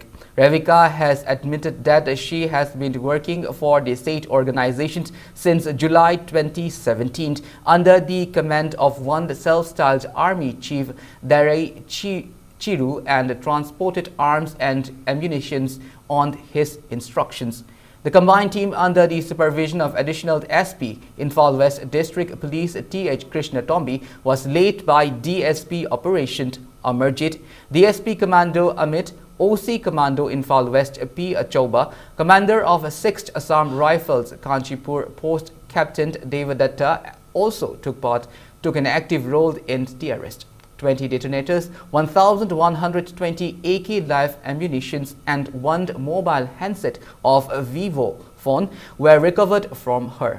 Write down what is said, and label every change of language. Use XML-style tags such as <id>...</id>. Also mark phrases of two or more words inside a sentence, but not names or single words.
<en>Ravika has admitted that she has been working for the state organizations since July 2017 under the command of one self-styled Army Chief Darai Chiru and transported arms and ammunition on his instructions. The combined team under the supervision of Additional SP Infal West District Police T.H. Krishna Tombi was led by DSP Operation Amarjit, DSP Commando Amit, OC Commando Infal West P. Achauba, Commander of 6th Assam Rifles Kanchipur Post Captain Devadatta also took an active role in the arrest. 20 detonators, 1,120 AK live ammunitions and one mobile handset of a Vivo phone were recovered from her.</en>